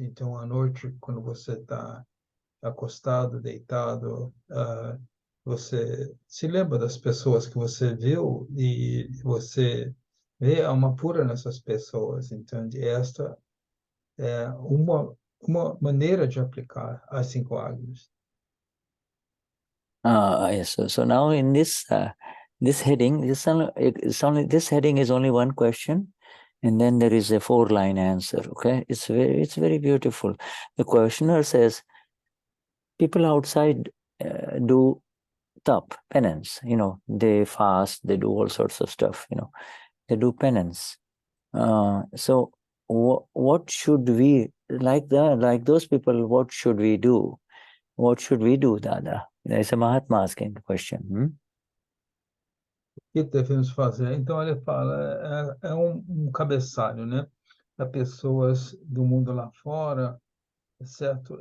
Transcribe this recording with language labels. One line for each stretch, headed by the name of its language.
Portuguese: Então, à noite, quando você está acostado, deitado, você se lembra das pessoas que você viu e você vê a alma pura nessas pessoas. Então, esta é uma maneira de aplicar as 5 agnas.
English: Yes. So now in this heading, this heading is only one question, and then there is a 4-line answer. Okay, it's very beautiful. The questioner says, people outside do tap, penance. They fast, they do all sorts of stuff. They do penance. So what should we, like those people? What should we do? What should we do, Dada? There's a Mahatma asking the question.
Portuguese: O que devemos fazer? Então, ele fala, é um cabeçalho, né? Para pessoas do mundo lá fora, certo?